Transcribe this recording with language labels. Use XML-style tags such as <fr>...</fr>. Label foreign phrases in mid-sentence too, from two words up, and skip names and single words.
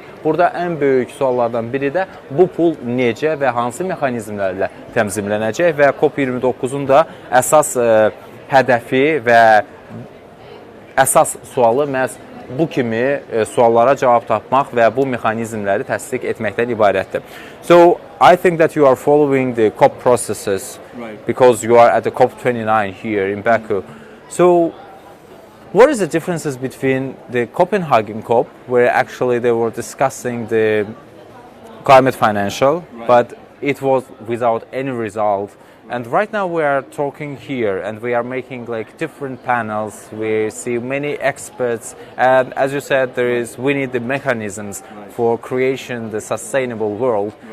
<az>Burada ən böyük suallardan biri də bu pul necə və hansı mexanizmlərlə təmzimlənəcək və COP29-un da əsas hədəfi və əsas sualı məhz bu kimi suallara cavab tapmaq və bu mexanizmləri təsdiq etməkdən ibarətdir.</az> <en>So, I think that you are following the COP processes because you are at the COP29 here in Baku. So, what is the differences between the Copenhagen COP, where actually they were discussing the climate financial, but it was without any result, and right now we are talking here and we are making like different panels, we see many experts, and as you said, we need the mechanisms for creation the sustainable world.</en>